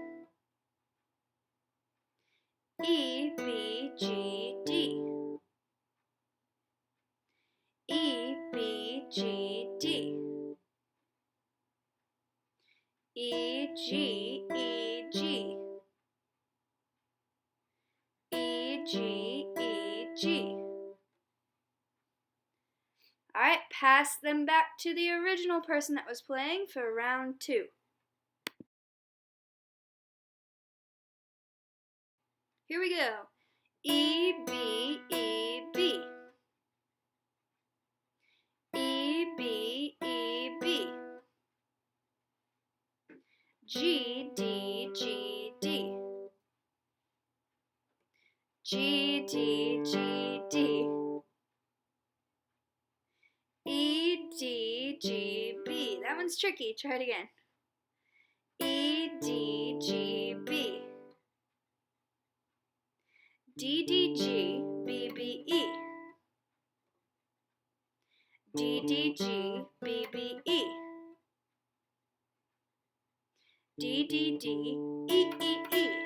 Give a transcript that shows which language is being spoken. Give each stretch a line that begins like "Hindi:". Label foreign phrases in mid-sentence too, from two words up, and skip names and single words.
English: E, B, G, D. E, B, G, D. E, G, E, G. E, G, E, G. Alright, pass them back to the original person that was playing for round 2. Here we go. E, B, E, B. E, B, E, B. G, D, G, D. G, D, G, D. E, D, G, B. That one's tricky. Try it again. E, D, G, B. D, D, G, B, B, E. D, D, G, B, B, E. D, D, D, E, E, E.